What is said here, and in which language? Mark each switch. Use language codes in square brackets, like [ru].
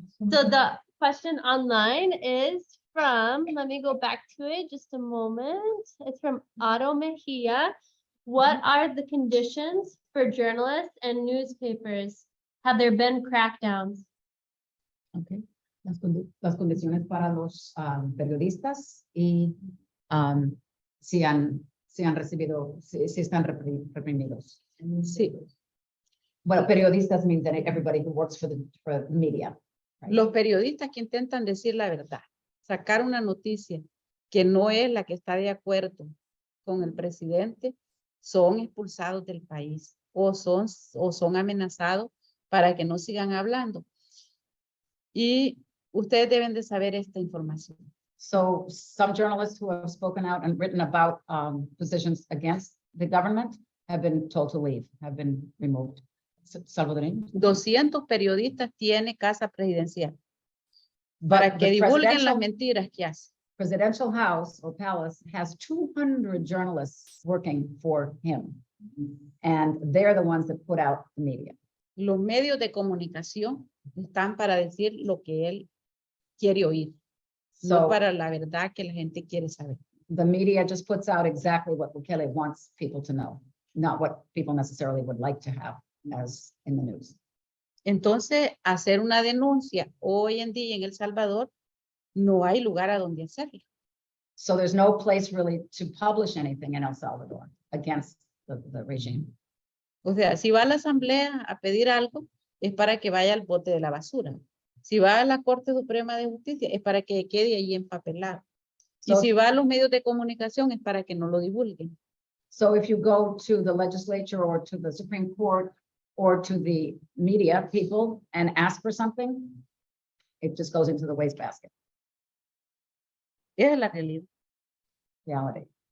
[en] So the question online is from, let me go back to it just a moment. It's from Otto Mejia. What are the conditions for journalists and newspapers? Have there been crackdowns? Okay. [es] Las condiciones para los periodistas y si han recibido, si están reprimidos. Sí. [en] Well, periodistas means that everybody who works for the media. Right? [es] Los periodistas que intentan decir la verdad, sacar una noticia que no es la que está de acuerdo con el presidente, son expulsados del país o son amenazados para que no sigan hablando. Y ustedes deben de saber esta información. [en] So some journalists who have spoken out and written about positions against the government have been told to leave, have been removed. [es] Salvadoreños. 200 periodistas tiene casa presidencial para [en] But [es] que [en] the [es] divulguen las mentiras que hacen. [en] presidential house or palace has 200 journalists working for him. And they're the ones that put out the media. [es] Los medios de comunicación están para decir lo que él quiere oír, no [en] So [es] para la verdad que la gente quiere saber. [en] the media just puts out exactly what Bukele wants people to know, not what people necessarily would like to have as in the news. [es] Entonces, hacer una denuncia hoy en día en El Salvador, no hay lugar a donde hacerlo. [en] So there's no place really to publish anything in El Salvador against the regime. [es] O sea, si va a la asamblea a pedir algo, es para que vaya al bote de la basura. Si va a la Corte Suprema de Justicia, es para que quede ahí empapelado. Y [en] So- [es] si va a los medios de comunicación, es para que no lo divulguen. [en] So if you go to the legislature or to the Supreme Court or to the media people and ask for something, it just goes into the wastebasket, [es] Esa es la realidad. [en] reality.